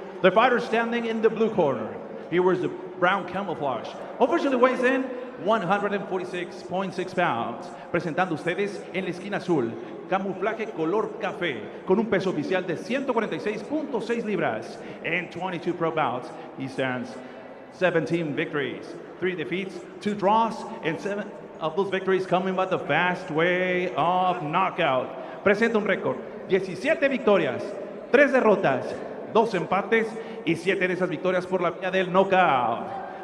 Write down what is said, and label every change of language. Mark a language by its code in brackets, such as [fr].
[en] The fighter standing in the blue corner. He wears the brown camouflage. Officially weighs in 146.6 pounds. [es] Presentando ustedes en la esquina azul, camuflaje color café, con un peso oficial de 146.6 libras. [en] In 22 pro bouts, he stands 17 victories, 3 defeats, 2 draws, and 7 of those victories coming by the fast way of knockout. [es] Presenta un récord, 17 victorias, 3 derrotas, 2 empates y 7 de esas victorias por la vía del knockout.